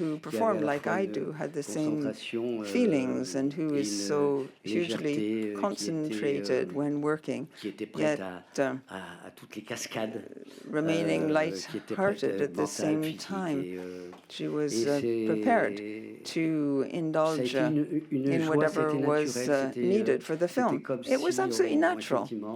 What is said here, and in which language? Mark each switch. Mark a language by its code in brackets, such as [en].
[en] who performed like I do, had the same feelings, and who is so hugely concentrated when working, [fr] qui était prête à toutes les cascades, [en] remaining light-hearted at the same time. She was prepared to indulge in whatever was needed for the film. It was absolutely natural.